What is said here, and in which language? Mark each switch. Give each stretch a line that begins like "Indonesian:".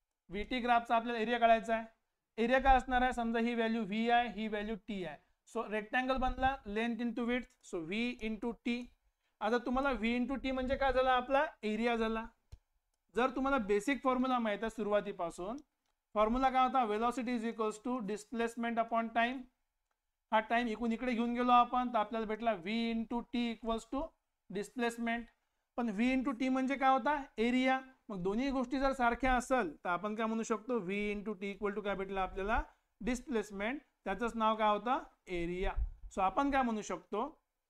Marathi: VT ग्राफचा आपल्याला area काढायचा आहे. एरिया काय असणार आहे? समजा ही व्हॅल्यू V आहे, ही व्हॅल्यू T आहे. सो रेक्टँगल बनला, length into width, so V into T. आता तुम्हाला V इंटू T म्हणजे काय झाला? आपला एरिया झाला. जर तुम्हाला बेसिक फॉर्म्युला माहित आहे सुरुवातीपासून, फॉर्म्युला काय होता?
English: Velocity is equals to displacement upon time.
Marathi: हा टाइम इकडून इकडे घेऊन गेलो आपण तर आपल्याला भेटला V into T equals to displacement. पण V इंटू T म्हणजे काय होता? एरिया. मग दोन्ही गोष्टी जर सारख्या असेल तर आपण काय म्हणू शकतो? V into T equal to काय भेटला आपल्याला? डिस्प्लेसमेंट. त्याचंच नाव काय होतं? एरिया. सो आपण काय म्हणू शकतो?